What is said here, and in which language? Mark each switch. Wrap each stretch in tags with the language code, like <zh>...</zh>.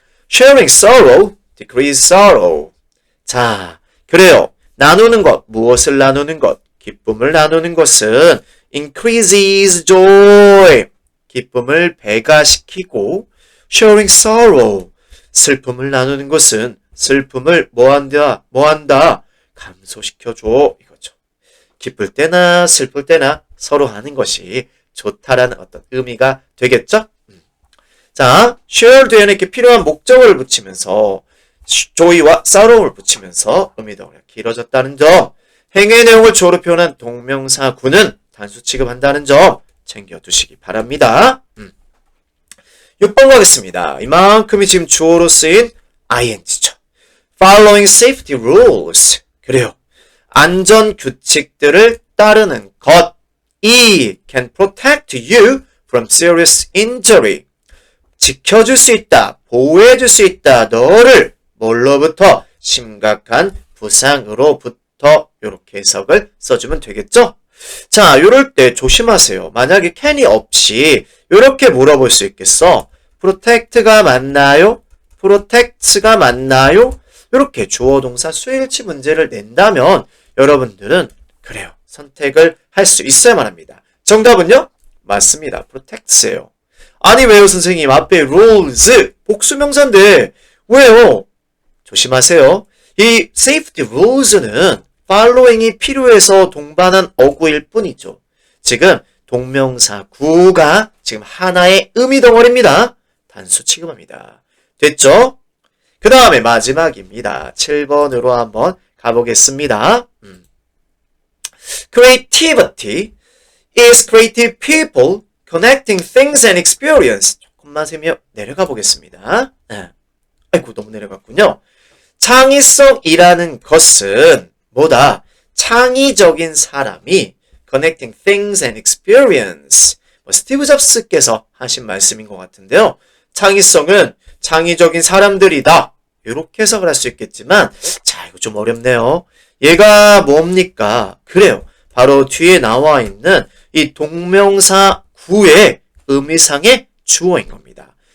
<en>Sharing sorrow decreases sorrow.</en> <ko>자, 그래요. 나누는 것, 무엇을 나누는 것, 기쁨을 나누는 것은</ko> <en>increases joy.</en> <ko>기쁨을 배가시키고</ko> <en>sharing sorrow.</en> <ko>슬픔을 나누는 것은 슬픔을 뭐한다? 감소시켜줘. 이거죠. 기쁠 때나 슬플 때나 서로 하는 것이 좋다라는 어떤 의미가 되겠죠? 자, share 뒤에는 이렇게 필요한 목적어를 붙이면서 joy와 sorrow를 붙이면서 의미 덩어리가 길어졌다는 점, 행의 내용을 주어로 표현한 동명사 구는 단수 취급한다는 점 챙겨두시기 바랍니다. 6번 가겠습니다. 이만큼이 지금 주어로 쓰인 ing죠.</ko> <en>Following safety rules.</en> <ko>그래요. 안전 규칙들을 따르는 것이</ko> <en>can protect you from serious injury.</en> <ko>지켜줄 수 있다, 보호해줄 수 있다, 너를 뭘로부터? 심각한 부상으로부터. 이렇게 해석을 써주면 되겠죠? 자, 이럴 때 조심하세요. 만약에 can이 없이 이렇게 물어볼 수 있겠어. protect가 맞나요? protect가 맞나요? 이렇게 주어 동사 수일치 문제를 낸다면 여러분들은 그래요. 선택을 할 수 있어야만 합니다. 정답은요? 맞습니다. protects예요. 아니 왜요 선생님? 앞에 rules 복수명사인데 왜요? 조심하세요. 이 safety rules는 following이 필요해서 동반한 어구일 뿐이죠. 지금 동명사 구가 지금 하나의 의미 덩어리입니다. 단수 취급합니다. 됐죠? 그 다음에 마지막입니다. 7번으로 한번 가보겠습니다.</ko> <en>Creativity is creative people connecting things and experience.</en> <ko>조금만 세며 내려가 보겠습니다. 아이고 너무 내려갔군요. 창의성이라는 것은 뭐다? 창의적인 사람이</ko> <en>connecting things and experience.</en> <ko>스티브 잡스께서 하신 말씀인 것 같은데요. 창의성은 창의적인 사람들이다. 이렇게 해석을 할 수 있겠지만 자 이거 좀 어렵네요. 얘가 뭡니까? 그래요. 바로 뒤에 나와 있는 이 동명사 구의 의미상의 주어인 겁니다.</ko>